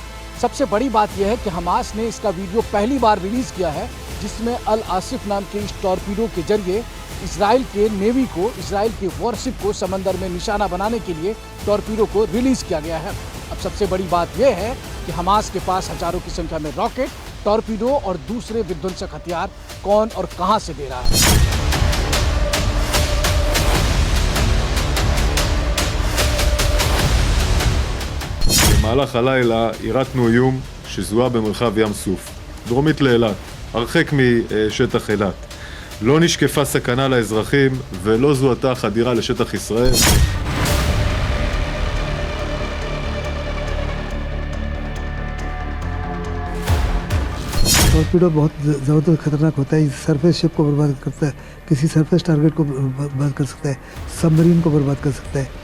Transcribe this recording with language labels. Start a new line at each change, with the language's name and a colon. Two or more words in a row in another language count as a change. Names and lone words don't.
Hindi: सबसे बड़ी बात यह है कि हमास ने इसका वीडियो पहली बार रिलीज किया है, जिसमें अल आसिफ नाम के इस टॉर्पीडो के जरिए इजराइल के नेवी को, इजराइल के वॉरशिप को समंदर में निशाना बनाने के लिए टॉर्पीडो को रिलीज किया गया है। अब सबसे बड़ी बात यह है कि हमास के पास हजारों की संख्या में रॉकेट, टॉर्पीडो और दूसरे विध्वंसक हथियार कौन और कहां से दे रहा है।
Hebrew: במהלך הלילה יירטנו איום שזוהה במרחב ים סוף, דרומית לאילת, הרחק משטח אילת. לא נשקפה סכנה לאזרחים ולא זוהתה חדירה לשטח ישראל.
Hindi: टॉर्पीडो बहुत ज़बरदस्त खतरनाक होता है।
English: surface ship
Hindi: को बर्बाद करता है, किसी
English: surface target
Hindi: को बर्बाद कर सकता है, सबमरीन को बर्बाद कर सकता है।